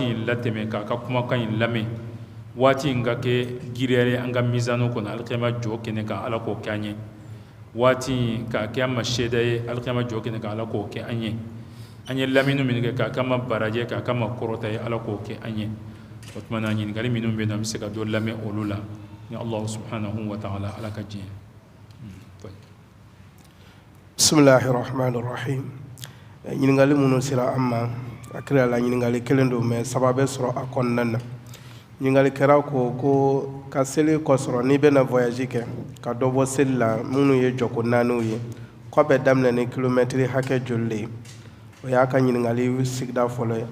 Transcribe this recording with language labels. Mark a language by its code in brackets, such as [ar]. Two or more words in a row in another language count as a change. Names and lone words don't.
[bm] in latɛmɛ k'a ka kumakan in lamɛn waati in ka kɛ giriya ye an ka mizanu kɔnɔ alikiyama jɔ kɛnɛ kan ala k'o kɛ an ye waati in k'a kɛ an ma seeda ye alikiyama jɔ kɛnɛ kan ala k'o kɛ an ye lamɛnni min kɛ k'a kɛ an ma barajɛ k'a kɛ an ma kɔrɔta ye ala k'o kɛ an ye o tuma na ɲininkali minnu bɛ yen nɔ an bɛ se ka dɔ lamɛn olu la ni [ar] الله سبحانه وتعالى [bm] ala ka diɲɛ. [ar] بسم الله الرحمن الرحيم. [bm] Ɲininkali minnu sera an ma a kira la ɲininkali kelen don mais saba bɛ sɔrɔ a kɔnɔna na. ɲininkali kɛra ko ka seli kɔsɔrɔ n'i bɛna voyage kɛ ka dɔ bɔ seli la minnu ye jɔko naaniw ye kɔ bɛ daminɛ ni kilomɛtiri hakɛ joli ye o y'a ka ɲininkali sigida fɔlɔ ye.